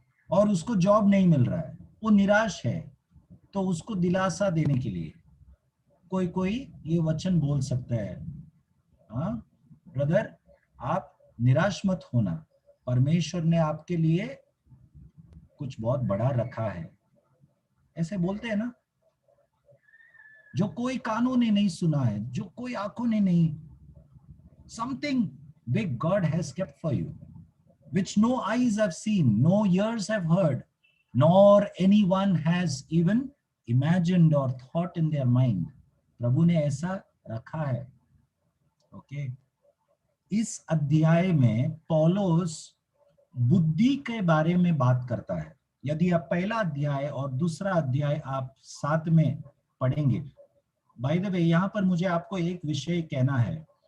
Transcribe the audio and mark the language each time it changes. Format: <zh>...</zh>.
<hi>और उसको जॉब नहीं मिल रहा है, वो निराश है, तो उसको दिलासा देने के लिए कोई ये वचन बोल सकता है, हाँ ब्रदर आप निराश मत होना, परमेश्वर ने आपके लिए कुछ बहुत बड़ा रखा है। ऐसे बोलते हैं ना, जो कोई कानों ने नहीं सुना है, जो कोई आंखों ने नहीं,</hi> <en>something big God has kept for you, which no eyes have seen, no ears have heard, nor anyone has even imagined or thought in their mind.</en> <hi>प्रभु ने ऐसा रखा है। ओके, इस अध्याय में पौलुस बुद्धि के बारे में बात करता है। यदि आप पहला अध्याय और दूसरा अध्याय आप साथ में पढ़ेंगे,</hi> <en>by the way</en> <hi>यहाँ पर मुझे आपको एक विषय कहना है।</hi>